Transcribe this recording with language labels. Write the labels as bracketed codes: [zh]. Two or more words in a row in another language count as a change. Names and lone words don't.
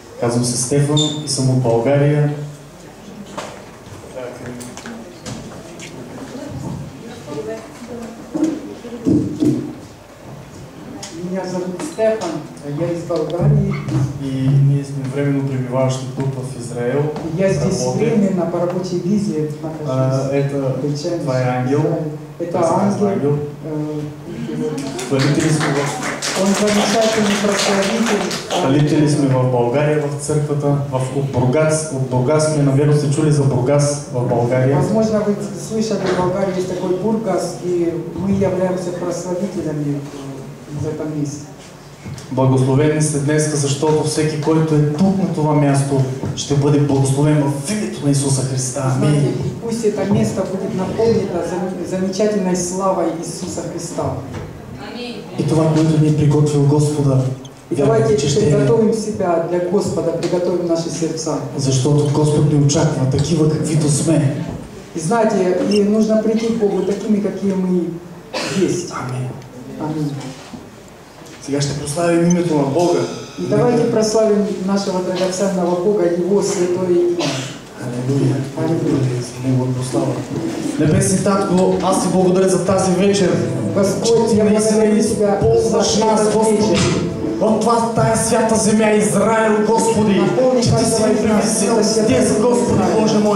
[bg] Казвам се Стефан и съм от България. [ru] Меня зовут Стефан, я из Болгарии. [bg] И ние сме временно пребиваващи тук в Израел. [ru] Я здесь временно по рабочей визе нахожусь. [bg] Това е ангел. [ru] Это ангел. [bg] Хвалители сме [ru] Он замечательный прославитель. [bg] Хвалители сме в България, в църквата, от Бургас. От Бургас сме, наверно сте чули за Бургас в България. [ru] Возможно, вы слышали, в Болгарии есть такой Бургас, и мы являемся прославителями в этом месте. [bg] Благословени сте днес, защото всеки, който е тук на това място, ще бъде благословен в името на Исуса Христа. Амин. [ru] Пусть это место будет наполнено замечательной славой Иисуса Христа. [bg] И това, което ни е приготвил Господа, [ru] и давайте приготовим себя для Господа, приготовим наши сердца. [bg] Защото Господ ни очаква такива, каквито сме. [ru] И знаете, и нужно прийти к Богу такими, какие мы есть. [bg] Амин. Амин. Сега ще прославим името на Бога. [ru] И давайте прославим нашего драгоценного Бога, Его святое имя. [bg] Алелуя. Алелуя. За Негова прослава. Небесни Татко, аз ти благодаря за тази вечер. [ru] Господь, [bg] ти наистина използваш нас, Господи. От това тая свята земя, Израил, Господи, че ти си ни привезил здесь, Господи Боже мой.